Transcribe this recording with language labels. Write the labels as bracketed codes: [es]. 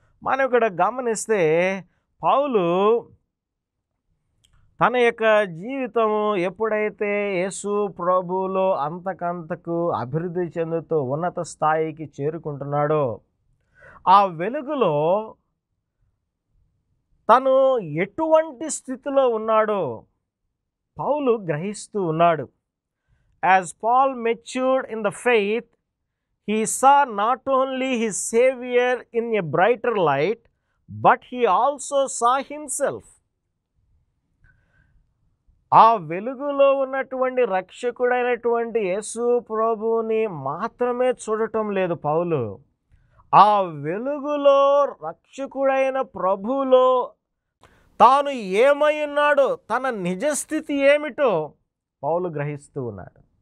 [te] మనం ఇక్కడ గమనిస్తే పౌలు తన యొక్క జీవితము ఎప్పుడైతే యేసు ప్రభువులో అంతకంతకు అభివృద్ధి చెందుతూ ఉన్నత స్థాయికి చేరుకుంటున్నాడో ఆ వెలుగులో తను ఎటువంటి స్థితిలో ఉన్నాడో పౌలు గ్రహిస్తూ ఉన్నాడు. [en] As Paul matured in the faith, he saw not only his Savior in a brighter light, but he also saw himself. [te] ఆ వెలుగులో ఉన్నటువంటి రక్షకుడైనటువంటి యేసు ప్రభువుని మాత్రమే చూడటం లేదు పౌలు. ఆ వెలుగులో రక్షకుడైన ప్రభువులో తాను ఏమై ఉన్నాడో, తన నిజస్థితి ఏమిటో పౌలు గ్రహిస్తూ ఉన్నాడు.